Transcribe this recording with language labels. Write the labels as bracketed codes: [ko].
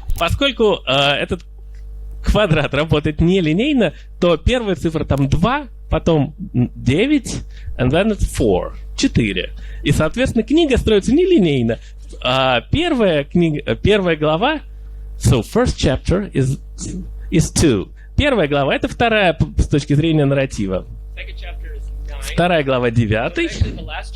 [ru] Поскольку этот квадрат работает нелинейно, то первая цифра там 2, потом 9, [en] and then it's 4. [ru] И, соответственно, книга строится нелинейно. Первая глава, [en] so first chapter is 2. [ru] Первая глава — это вторая с точки зрения нарратива. Вторая глава — 9.